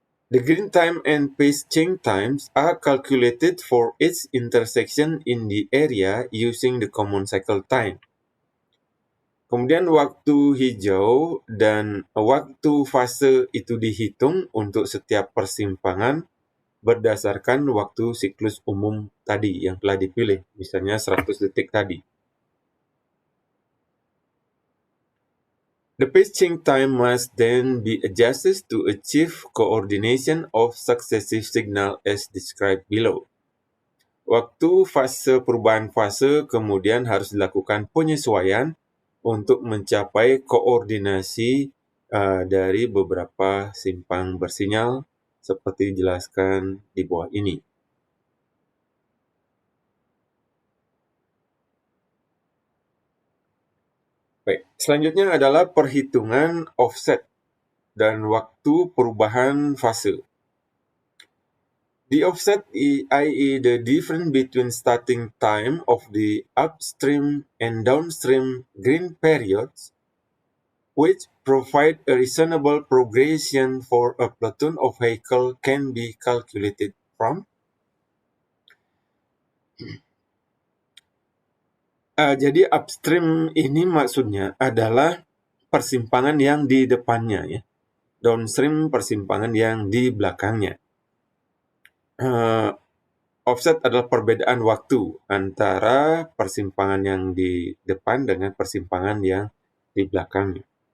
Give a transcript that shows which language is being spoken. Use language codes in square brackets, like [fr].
[en] The green time and pace change times are calculated for each intersection in the area using the common cycle time. [id] Kemudian waktu hijau dan waktu fase itu dihitung untuk setiap persimpangan berdasarkan waktu siklus umum tadi yang telah dipilih, misalnya 100 detik tadi. [en] The pace change time must then be adjusted to achieve coordination of successive signal as described below. [id] Waktu fase perubahan fase kemudian harus dilakukan penyesuaian untuk mencapai koordinasi dari beberapa simpang bersinyal seperti dijelaskan di bawah ini. Baik, selanjutnya adalah perhitungan offset dan waktu perubahan fase. [en] The offset, i.e. the difference between starting time of the upstream and downstream green periods, which provide a reasonable progression for a platoon of vehicle, can be calculated from. [id] Jadi upstream ini maksudnya adalah persimpangan yang di depannya, ya. Downstream persimpangan yang di belakangnya. Offset adalah perbedaan waktu antara persimpangan yang di depan dengan persimpangan yang di belakangnya.